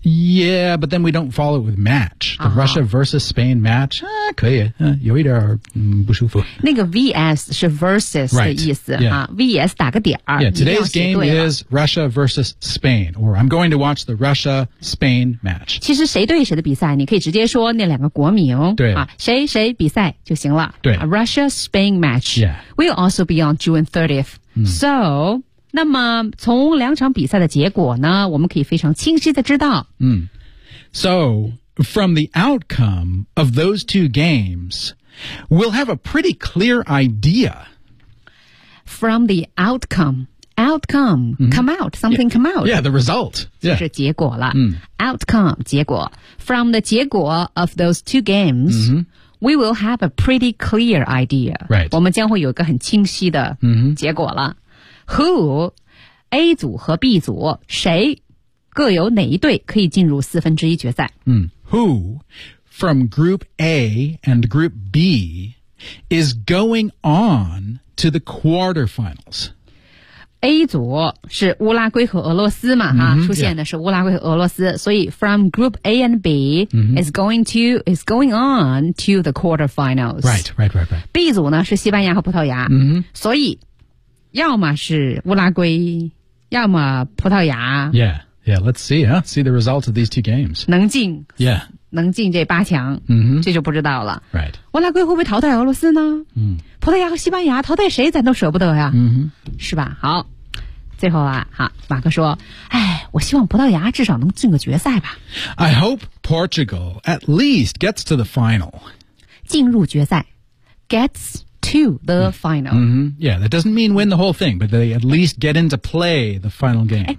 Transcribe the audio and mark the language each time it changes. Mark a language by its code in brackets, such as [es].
[en] Yeah, but then we don't follow it with match. The、uh-huh. Russia versus Spain match,、 [zh] 可以、有一点、不舒服。那个 VS 是 versus 的意思、 [en] yeah. [zh] VS 打个点。 [en] Yeah, today's game is Russia versus Spain, or I'm going to watch the Russia-Spain match. [zh] 其实谁对谁的比赛你可以直接说那两个国名。对、谁谁比赛就行了。对、 [en] Russia-Spain match、 yeah. will also be on June 30th.、So... [zh] 那么从两场比赛的结果呢我们可以非常清晰的知道。 [en] So, from the outcome of those two games, we'll have a pretty clear idea. From the outcome,、come out, something come out. Yeah, the result. [zh] 就是结果了。Outcome, 结果。 [en] From the 结果 of those two games,、we will have a pretty clear idea. Right. [zh] 我们将会有一个很清晰的结果了。 Who, A 组和 B 组谁各有哪一队可以进入四分之一决赛、 [en] Who from Group A and Group B is going on to the quarterfinals? [zh] A 组是乌拉圭和俄罗斯嘛、出现的是乌拉圭和俄罗斯、所以 [en] from Group A and B、is going on to the quarterfinals. Right. [zh] B 组呢是西班牙和葡萄牙、所以要么是乌拉圭，要么葡萄牙。 [en] Yeah, let's see, see the results of these two games. [zh] 能进 [en] ，Yeah， [zh] 能进这八强，这就不知道了。 [en] Right， [zh] 乌拉圭会不会淘汰俄罗斯呢？葡萄牙和西班牙淘汰谁，咱都舍不得呀，是吧？好，最后啊，好，马克说，哎，我希望葡萄牙至少能进个决赛吧。 [en] I hope Portugal at least gets to the final. [zh] 进入决赛 [en] ，gets。To the final. Yeah, that doesn't mean win the whole thing, but they at least get into play the final game.